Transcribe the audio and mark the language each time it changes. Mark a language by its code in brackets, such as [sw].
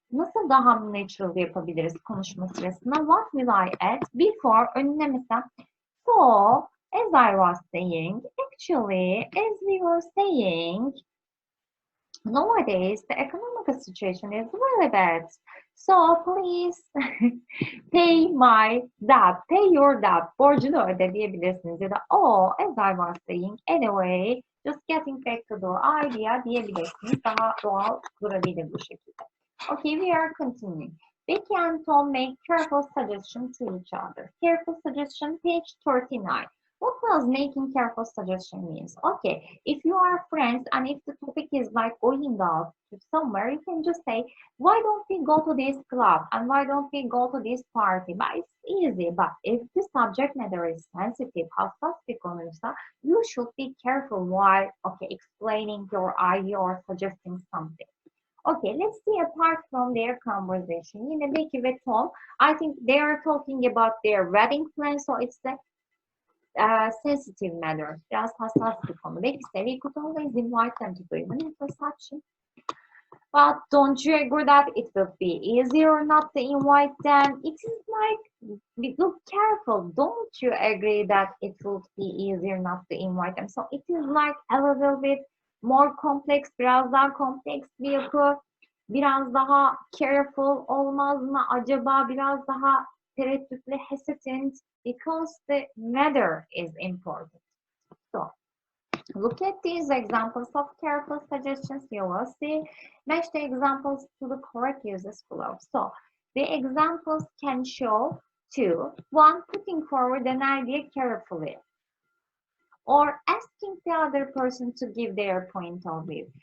[tr] Nasıl daha natural yapabiliriz konuşma sırasında? [en] What will I add? Before [tr] önüne mesela [en] so, as I was saying, actually, as we were saying, nowadays the economic situation is really bad. So please pay my debt, pay your debt, [tr] borcunu öde diyebilirsiniz [en] ya da oh, as I was saying, anyway, just getting back to the idea [tr] diyebilirsiniz. [en] Daha doğal durabilir bu şekilde. Okay, we are continuing. Becky and Tom make careful suggestions to each other. Careful suggestion, page 39. What does making careful suggestion means? Okay, if you are friends and if the topic is like going out to somewhere, you can just say, why don't we go to this club and why don't we go to this party? But it's easy. But if the subject matter is sensitive, [tr] hassas bir konuysa, [en] you should be careful while explaining your idea or suggesting something. Okay, let's see apart from their conversation. [tr] Yine Becky ve Tom, [en] I think they are talking about their wedding plan, so it's the sensitive matter. [tr] Biraz hassas bir konu. [en] Becky said we could always invite them to do even introduction. But don't you agree that it would be easier not to invite them? It is like, look careful. Don't you agree that it would be easier not to invite them? So it is like a little bit more complex, [tr] biraz daha kompleks bir yapı, biraz daha careful olmaz mı acaba, biraz daha tereddütlü, [en] hesitant, because the matter is important. So, look at these examples of careful suggestions. You will see. Match the examples to the correct uses below. So, the examples can show two. One, putting forward an idea carefully, or asking the other person to give their point of view.